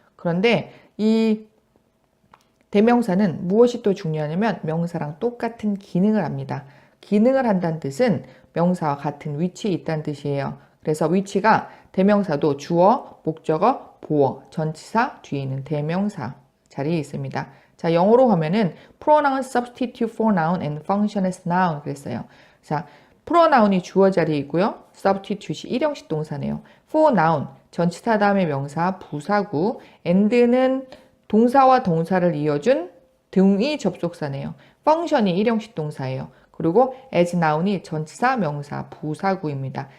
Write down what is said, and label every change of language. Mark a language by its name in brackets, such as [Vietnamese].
[Korean] 그런데 이 대명사는 무엇이 또 중요하냐면 명사랑 똑같은 기능을 합니다. 기능을 한다는 뜻은 명사와 같은 위치에 있다는 뜻이에요. 그래서 위치가 대명사도 주어, 목적어, 보어, 전치사 뒤에 있는 대명사 자리에 있습니다. 자, 영어로 하면은 [English] pronoun substitute for noun and function as noun [Korean] 그랬어요. 자, pronoun이 주어 자리에 있고요. substitute이 일형식 동사네요. for noun, 전치사 다음에 명사, 부사구, and는 동사와 동사를 이어준 등위 접속사네요. function이 일형식 동사예요. 그리고 as noun이 전치사, 명사, 부사구입니다.